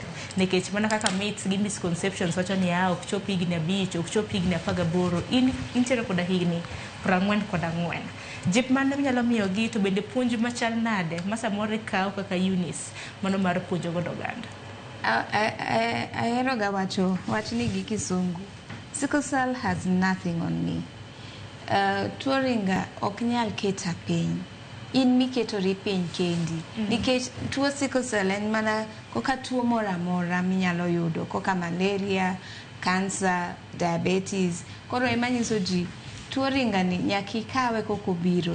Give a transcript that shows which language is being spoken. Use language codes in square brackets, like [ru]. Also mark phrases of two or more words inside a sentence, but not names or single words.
[luo] Nikech mana kaka myths gi misconceptions wacho ni ok chop higni 5, ok chop higni 18, in nitiere koda higni 44. Jip mane nyalo miyo gi to bende puonj machal nade ma samoro kaw kaka Eunice mano mar puonjo godo oganda. Ahero ga wachni gi kisungu. [en] Sickle cell has nothing on me. [luo] Tuo ringa ok nyal keta piny. In miketori piny kendi. Nikech tuo [en] sickle cell [luo] en mana koka tuo mora mora minyalo yudo koka [en] malaria, cancer, diabetes. [luo] Koro emanyiso ji tuo ringa ni nyaki kawe koko biro.